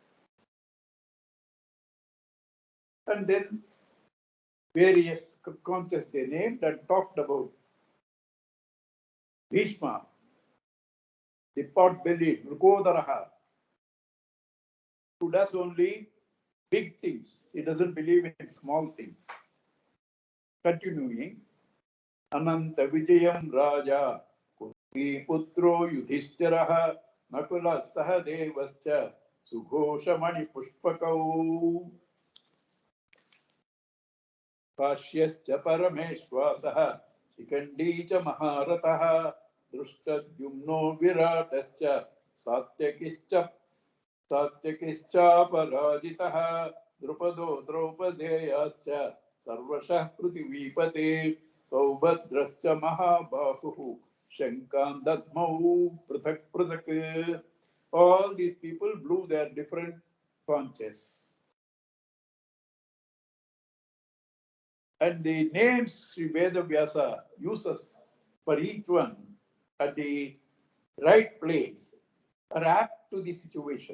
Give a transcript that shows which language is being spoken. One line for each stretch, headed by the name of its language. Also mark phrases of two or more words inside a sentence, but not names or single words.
English: And then various conches they named and talked about Bhishma, the pot-bellied, Mrugodaraha, who does only big things. He doesn't believe in small things. Continuing,
Sanskrit: Ananta Vijayam Raja, Kunti Putro Yudhishthiraha, Nakula Sahadevascha, Sughoshamani Pushpakau, Kashyascha Parameshwasaha, Shikandi cha Maharataha, Drushtadyumno Viratascha, Satyakischa Satyakischaparajitaha Drupado Draupadeyascha Sarvashah Prithivipate Saubhadrascha Mahabahu Shankan Dadmau Prathak Prathak.
English: All these people blew their different conches. And the names Sri Vedavyasa uses for each one at the right place are apt to the situation.